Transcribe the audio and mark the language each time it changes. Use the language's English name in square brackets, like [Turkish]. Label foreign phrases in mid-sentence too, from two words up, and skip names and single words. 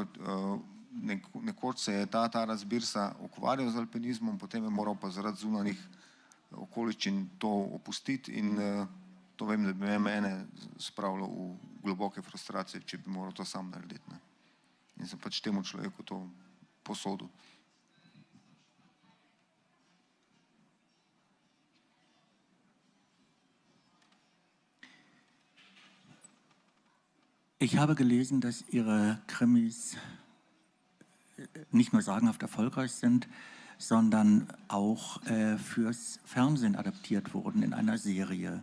[Slovenian] Nekoč se je ta razbirsa ukvarjal z alpinizmom, potem je moral pa zaradi zunanjih okoliščin to opustiti in to vem, da bi mene spravilo v globoke frustracije, če bi moral to sam narediti. In sem pač temu človeku to posodil. [German] Ich habe gelesen, dass Ihre Krimis nicht nur sagenhaft erfolgreich sind, sondern auch fürs Fernsehen adaptiert wurden in einer Serie.